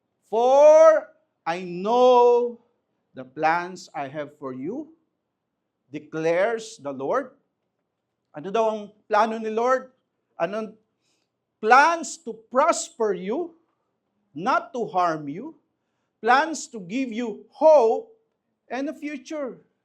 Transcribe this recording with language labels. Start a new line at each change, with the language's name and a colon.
English: For I know the plans I have for you, declares the Lord.
Filipino: Ano daw ang plano ni Lord?
English: Anong plans to prosper you, not to harm you, plans to give you hope and a future.